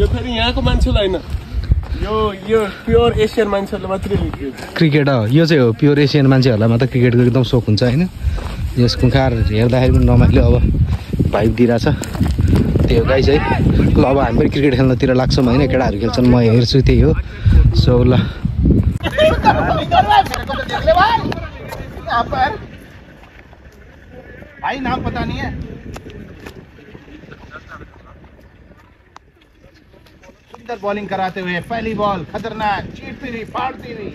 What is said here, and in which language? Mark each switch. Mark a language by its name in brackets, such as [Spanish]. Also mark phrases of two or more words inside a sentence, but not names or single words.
[Nepali] फेरि यहाँको मान्छेलाई होइन, यो [English] pure Asian [Nepali] मान्छेहरूले मात्रै क्रिकेट हो, यो चाहिँ हो [English] pure Asian [Nepali] मान्छेहरूलाई मात्र क्रिकेटको एकदम सोख हुन्छ होइन। यस कुखार हेर्दाखेरि पनि रमाइलो अब भाइब दिइरहेछ, त्यही हो गाइस है। ल अब हामी पनि क्रिकेट खेल्नतिर लाग्छौँ होइन, केटाहरू खेल्छन्, म हेर्छु, त्यही हो। सो ल [Hindi] भाई नाम पता नहीं है। सुंदर बॉलिंग कराते हुए पहली बॉल खतरनाक, चीरती हुई, फाड़ती हुई।